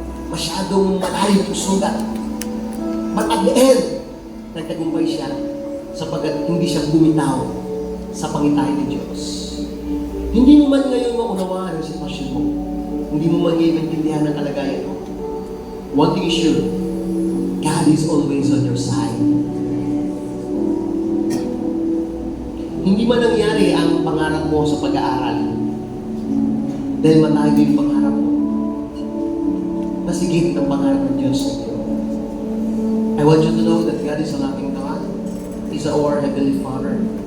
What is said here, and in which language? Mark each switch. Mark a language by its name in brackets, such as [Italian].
[Filipino] Masyadong malalim yung sugat. [English] But at the end, [Filipino] nagtagumpay siya sapagkat hindi siya bumitaw sa pangitain ng Diyos. Hindi mo man ngayon maunawaan ang sitwasyon mo. Hindi mo man ngayon maintindihan ang kalagayan mo. [English] One thing is sure, God is always on your side. [Filipino] Hindi man nangyari ang pangarap mo sa pag-aaral dahil matayo yung pangarap mo. Masigit ang pangarap ng Diyos sa iyo. [English] I want you to know that God is a loving God. He's our Heavenly Father.